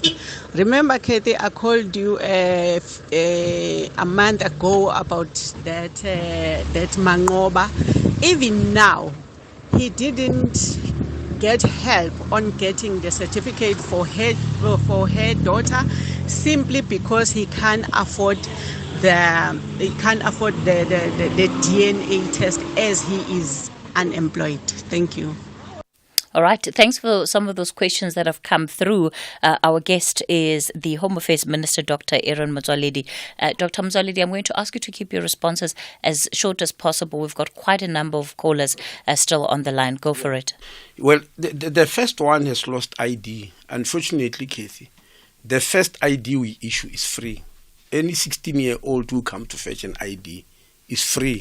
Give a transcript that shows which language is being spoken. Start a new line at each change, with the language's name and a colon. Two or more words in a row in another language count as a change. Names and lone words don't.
English: Remember, Cathy, I called you a month ago about that Mangoba even now, he didn't get help on getting the certificate for her daughter, simply because he can't afford the DNA test as he is unemployed. Thank you. All right. Thanks for some of those questions that have come through. Our guest is the Home Affairs Minister, Dr. Aaron Motsoaledi. Dr. Motsoaledi, I'm going to ask you to keep your responses as short as possible. We've got quite a number of callers still on the line. Go for it. Well, the first one has lost ID. Unfortunately, Cathy, the first ID we issue is free. Any 16-year-old who come to fetch an ID is free.